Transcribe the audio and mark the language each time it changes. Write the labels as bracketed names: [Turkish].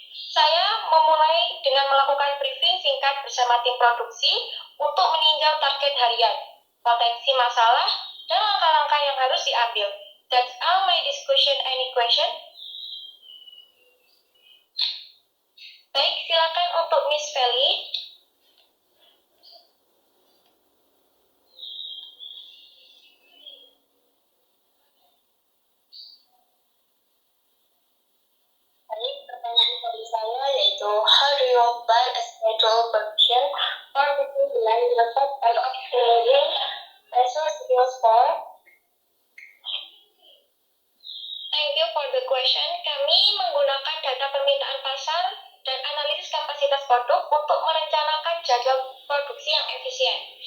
[Indonesian] Saya memulai dengan melakukan briefing singkat bersama tim produksi untuk meninjau target harian, potensi masalah, dan langkah-langkah yang harus diambil. [English] That's all my discussion. Any question? [Indonesian] Baik, silakan untuk Miss Feli. Baik, pertanyaan dari saya yaitu [English] how do you plan a schedule production for between the line level and optimizing resource skills for? Thank you for the question. [Indonesian] Kami menggunakan data permintaan pasar dan analisis kapasitas produk untuk merencanakan jadwal produksi yang efisien.